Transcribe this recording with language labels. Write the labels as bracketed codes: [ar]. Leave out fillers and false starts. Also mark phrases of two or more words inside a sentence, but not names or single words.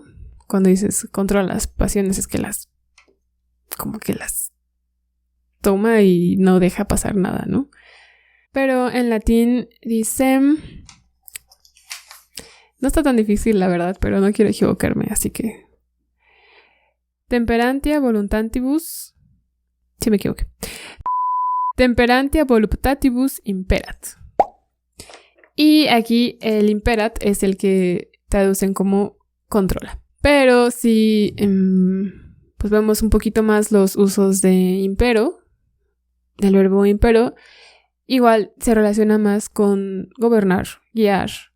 [es] Cuando dices controla las pasiones, es que como que las toma y no deja pasar nada, ¿no? Pero en latín dice... No está tan difícil, la verdad, pero no quiero equivocarme, así que... [la] Temperantia voluntatibus... [es] Sí me equivoqué. [la] Temperantia voluptatibus imperat. [es] Y aquí el imperat es el que traducen como controla. Pero si pues vemos un poquito más los usos de impero, del verbo impero, igual se relaciona más con gobernar, guiar.